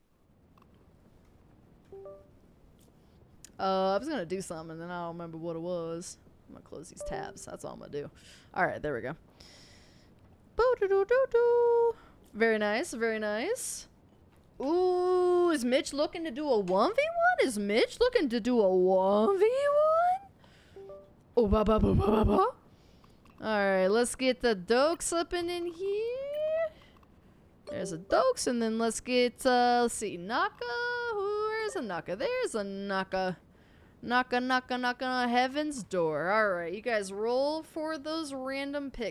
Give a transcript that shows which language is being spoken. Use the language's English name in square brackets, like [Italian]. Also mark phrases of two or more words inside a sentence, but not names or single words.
[English] I was gonna do something and then I don't remember what it was. I'm gonna close these tabs. That's all I'm gonna do. All right, there we go. Boo-doo-doo-doo-doo. Very nice, very nice. Ooh, is Mitch looking to do a 1v1? Is Mitch looking to do a 1v1? Oh, ba ba ba ba ba ba. Alright, let's get the Dokes up and in here. There's a Dokes, and then let's get, let's see, Naka. Where's a Naka? There's a Naka. Naka, Naka, Naka on Heaven's Door. Alright, you guys roll for those random picks.